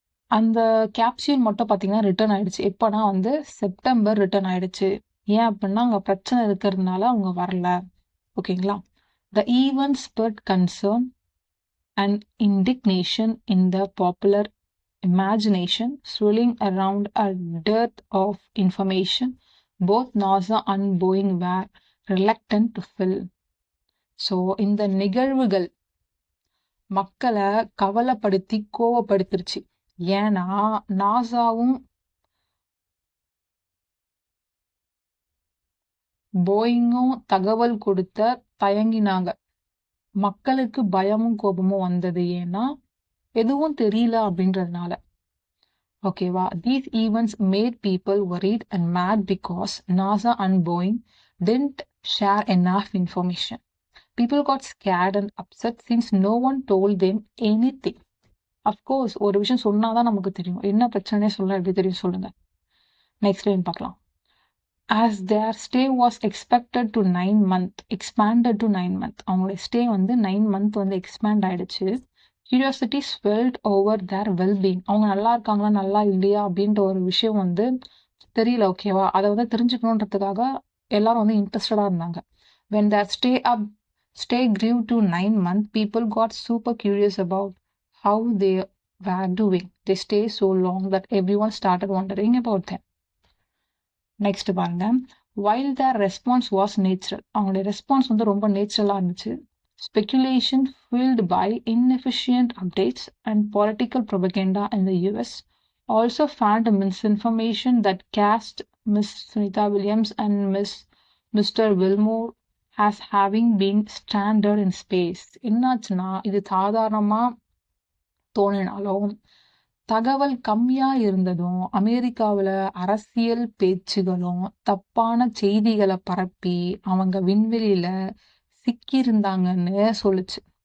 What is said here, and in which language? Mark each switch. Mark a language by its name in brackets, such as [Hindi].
[Tamil] அந்த கேப்சியூல் மட்டும் பார்த்தீங்கன்னா ரிட்டர்ன் ஆயிடுச்சு. எப்போனா வந்து செப்டம்பர் ரிட்டர்ன் ஆயிடுச்சு. ஏன் அப்படின்னா அங்கே பிரச்சனை இருக்கிறதுனால அவங்க வரல. ஓகேங்களா. [English] The event spurred concern and indignation in the popular imagination swirling around a dearth of information both NASA and Boeing were reluctant to fill. [Tamil] So இந்த நிகழ்வுகள் மக்களை கவலைப்படுத்தி கோவப்படுத்திருச்சு. ஏன்னா நாசாவும் போயிங்கும் தகவல் கொடுத்த தயங்கினாங்க. மக்களுக்கு பயமும் கோபமும் வந்தது. ஏன்னா எதுவும் தெரியல அப்படின்றதுனால. ஓகேவா. [English] These events made people worried and mad because NASA and Boeing didn't share enough information. People got scared and upset since no one told them anything. Of course, [Tamil] ஒரு விஷயம் சொன்னாதான் நமக்கு தெரியும். என்ன பிரச்சனையே சொல்ல எப்படி தெரியும் சொல்லுங்க. நெக்ஸ்ட் லைன் பார்க்கலாம். [English] As their stay was expanded to 9 months. [Tamil] அவங்களுடைய ஸ்டே வந்து 9 months வந்து எக்ஸ்பேண்ட் ஆயிடுச்சு. [English] Curiosity swelled over their well-being. [Tamil] அவங்க நல்லா இருக்காங்களா நல்லா இல்லையா அப்படின்ற ஒரு விஷயம் வந்து தெரியல. ஓகேவா. அதை வந்து தெரிஞ்சுக்கணுன்றதுக்காக எல்லாரும் வந்து இன்ட்ரெஸ்டடா இருந்தாங்க. [English] When their stay grew to 9 months, people got super curious about how they were doing. They stayed so long that everyone started wondering about them. Next [Tamil] பாருங்க. [English] While their response was natural. [Tamil] அவங்களுடைய response வந்து ரொம்ப நேச்சுரலா இருந்துச்சு. [English] Speculation fueled by inefficient updates and political propaganda in the US also found misinformation that cast Miss Sunita Williams and Mr. Wilmore as having been stranded in space. [Tamil] என்னாச்சுன்னா இது சாதாரணமா தோணினாலும் தகவல் கம்மியா இருந்ததும் அமெரிக்காவில் அரசியல் பேச்சுகளும் தப்பான செய்திகளை பரப்பி அவங்க விண்வெளியில சிக்கியிருந்தாங்கன்னு சொல்லுச்சு.